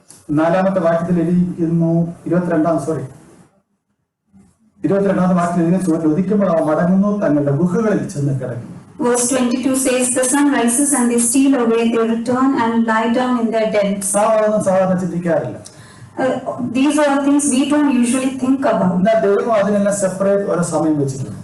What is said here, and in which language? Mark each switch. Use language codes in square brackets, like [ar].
[ml] 24ാമത്തെ വാക്യത്തിൽ എഴുതിയിരിക്കുന്നു, 22ാമത്തെ വാക്യത്തിൽ സൂര്യൻ ഉദിക്കുമ്പോൾ അവ മടങ്ങുന്നു, തങ്ങളുടെ ഗുഹകളിൽ ചെന്ന് കിടക്കുന്നു. [en] Verse 22 says, the sun rises and they steal away, they return and lie down in their dens. [ml] സാധാരണ ചിന്തിക്കാറില്ല. [en] These are things we don't usually think about. [ml] എന്നാൽ ദൈവം അതിനെല്ലാം സെപ്പറേറ്റ് ഒരു സമയം വെച്ചിട്ടുണ്ട്.